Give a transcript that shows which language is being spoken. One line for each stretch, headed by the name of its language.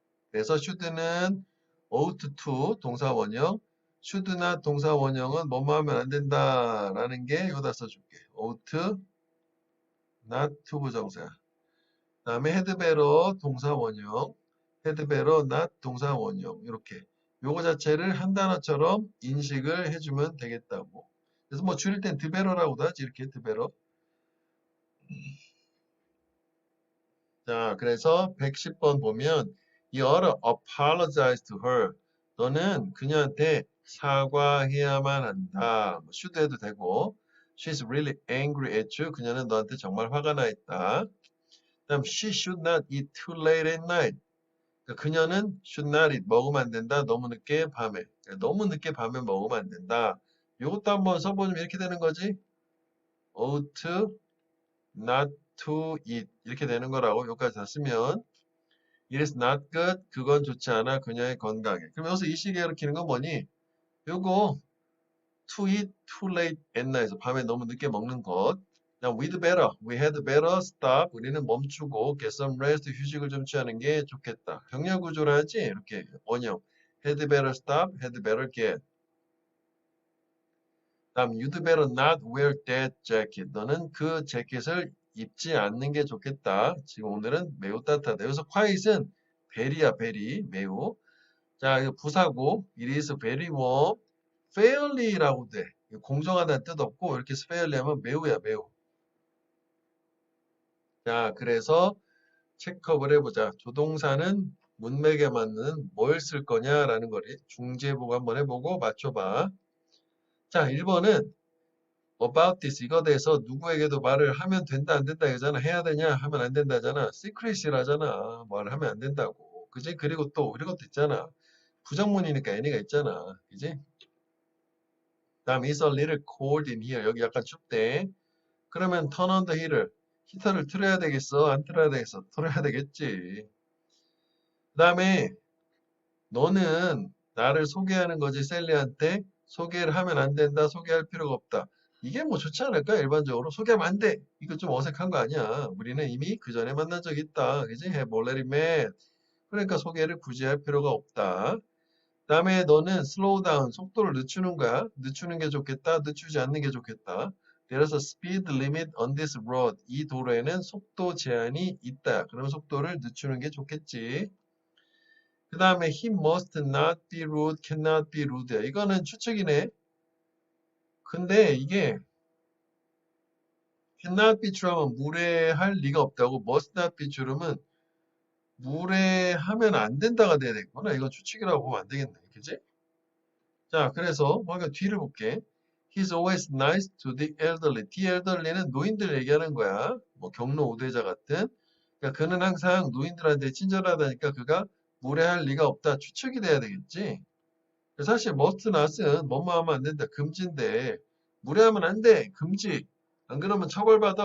Korean: 그래서 should는 ought to 동사 원형, should not 동사 원형은 뭐뭐 하면 안 된다라는 게 여기다 써줄게.
English: ought not to 부정사.
Korean: 그 다음에 had better 동사 원형, had better not 동사 원형 이렇게 요거 자체를 한 단어처럼 인식을 해주면 되겠다고. 그래서 뭐 줄일 땐 the better라고도 하지 이렇게 the better. 자, 그래서 110번 보면
English: You ought to apologize to her.
Korean: 너는 그녀한테 사과해야만 한다. 뭐 should 해도 되고
English: She's really angry at you.
Korean: 그녀는 너한테 정말 화가 나 있다. 그다음
English: she should not eat too late at night.
Korean: 그러니까 그녀는
English: should not eat
Korean: 먹으면 안 된다. 너무 늦게 밤에. 그러니까 너무 늦게 밤에 먹으면 안 된다. 이것도 한번 써보면 이렇게 되는 거지.
English: ought not to eat
Korean: 이렇게 되는 거라고 여기까지 다 쓰면
English: it is not good
Korean: 그건 좋지 않아 그녀의 건강에. 그럼 여기서 이 시계 가리키는 건 뭐니? 요거
English: to eat too late at night
Korean: 에서 밤에 너무 늦게 먹는 것.
English: 그다음 we'd better, we had better stop.
Korean: 우리는 멈추고
English: get some rest,
Korean: 휴식을 좀 취하는 게 좋겠다. 병렬 구조를 하지 이렇게 원형.
English: had better stop, had better get.
Korean: 다음
English: you'd better not wear that jacket.
Korean: 너는 그 재킷을 입지 않는 게 좋겠다. 지금 오늘은 매우 따뜻하다. 여기서 quiet은 very야, very, 매우. 자, 이거 부사고
English: it is very warm.
Korean: fairly라고 돼. 공정하다는 뜻 없고 이렇게 fairly 하면 매우야, 매우. 자, 그래서 체크업을 해보자. 조동사는 문맥에 맞는 뭘 쓸 거냐라는 거를 중재보고 한번 해보고 맞춰봐. 자, 1번은
English: about this
Korean: 이거 대해서 누구에게도 말을 하면 된다 안 된다 이거잖아. 해야 되냐 하면 안 된다잖아. secret이라잖아. 말을 하면 안 된다고. 그지? 그리고 또 이런 것도 있잖아. 부정문이니까 any가 있잖아. 그지?
English: 다음 it's a little cold in here.
Korean: 여기 약간 춥대. 그러면
English: turn on the heater.
Korean: 히터를 틀어야 되겠어? 안 틀어야 되겠어? 틀어야 되겠지. 그 다음에 너는 나를 소개하는 거지 셀리한테 소개를 하면 안 된다. 소개할 필요가 없다. 이게 뭐 좋지 않을까? 일반적으로 소개하면 안 돼. 이거 좀 어색한 거 아니야. 우리는 이미 그 전에 만난 적 있다. 그지?
English: Have already met.
Korean: 그러니까 소개를 굳이 할 필요가 없다. 다음에 너는
English: slow down,
Korean: 속도를 늦추는 거야. 늦추는 게 좋겠다. 늦추지 않는 게 좋겠다.
English: There's a speed limit on this road.
Korean: 이 도로에는 속도 제한이 있다. 그럼 속도를 늦추는 게 좋겠지. 그 다음에
English: he must not be rude, cannot be rude.
Korean: 이거는 추측이네. 근데 이게
English: cannot be true
Korean: 하면 무례할 리가 없다고
English: must not be true
Korean: 면 무례하면 안 된다가 돼야 되겠구나. 이건 추측이라고 보면 안 되겠네. 그지? 자, 그래서 먼저 뒤를 볼게.
English: He's always nice to the elderly.
Korean: The elderly는 노인들 얘기하는 거야. 뭐 경로 우대자 같은. 그러니까 그는 항상 노인들한테 친절하다니까 그가 무례할 리가 없다. 추측이 돼야 되겠지. 사실 must not은 뭐뭐 하면 안 된다. 금지인데 무례하면 안 돼. 금지. 안 그러면 처벌받아.